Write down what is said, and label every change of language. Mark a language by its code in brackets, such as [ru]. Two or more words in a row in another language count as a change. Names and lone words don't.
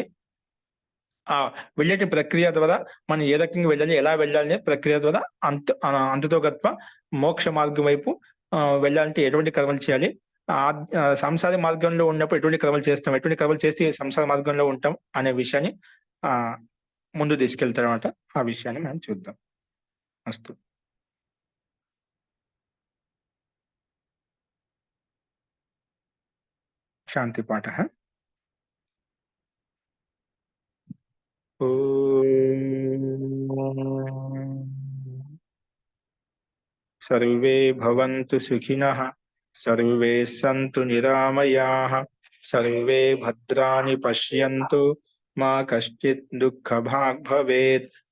[te] వెళ్ళేటి ప్రక్రియ ద్వారా మనం ఏ రకంగా వెళ్ళాలి, ఎలా వెళ్ళాలి ప్రక్రియ ద్వారా అంతతో గొప్ప మోక్ష మార్గం వైపు వెళ్ళాలంటే ఎటువంటి కర్మలు చేయాలి, సంసార మార్గంలో ఉన్నప్పుడు ఎటువంటి కర్మలు చేస్తాం, ఎటువంటి కర్మలు చేస్తే సంసార మార్గంలో ఉంటాం అనే విషయాన్ని ముందు తీసుకెళ్తారన్నమాట. ఆ విషయాన్ని మనం చూద్దాం. అస్తు. శాంతి పాఠ. [sa] सर्वे भवन्तु सुखिनः, सर्वे सन्तु निरामयाः, सर्वे भद्राणि पश्यन्तु, मा कश्चित् दुःखभाग् भवेत्.